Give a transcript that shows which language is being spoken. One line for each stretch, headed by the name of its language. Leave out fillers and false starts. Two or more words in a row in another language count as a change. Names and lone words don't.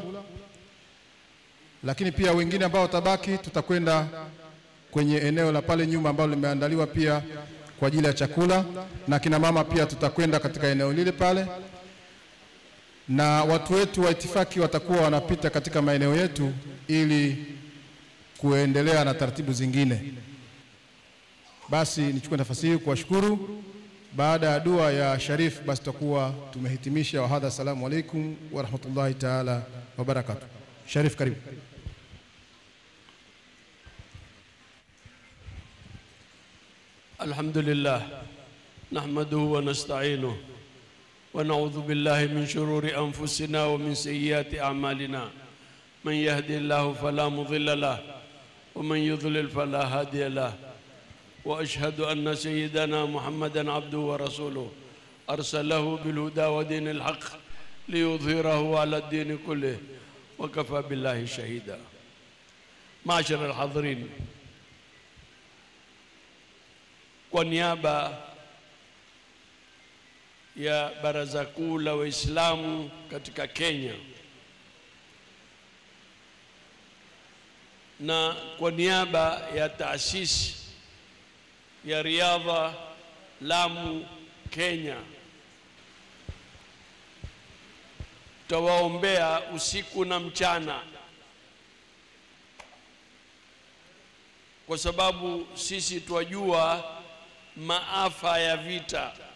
Swahili: Lakini pia wengine ambao watabaki tutakwenda kwenye eneo la pale nyuma ambalo limeandaliwa pia kwa ajili ya chakula, na kina mama pia tutakwenda katika eneo lile pale, na watu wetu wa itifaki watakuwa wanapita katika maeneo yetu ili kuendelea na taratibu zingine. Basi nichukue nafasi hii kuwashukuru. Baada ya dua ya Sharif basi tutakuwa tumehitimisha.
Arabic: وهذا، السلام عليكم ورحمة الله تعالى وبركاته.
Swahili: Sharif, karibu.
Arabic: الحمد لله نحمده ونستعينه ونعوذ بالله من شرور أنفسنا ومن سيئات أعمالنا من يهدي الله فلا مضل له ومن يضلل فلا هادي له وأشهد أن سيدنا محمدا عبده ورسوله أرسله بالهدى ودين الحق ليظهره على الدين كله وكفى بالله شهيدا. معاشر الحاضرين,
Swahili: kwa niaba ya Baraza Kuu la Waislamu katika Kenya na kwa niaba ya taasisi ya riadha Lamu Kenya, tawaombea usiku na mchana, kwa sababu sisi twajua maafa ya vita.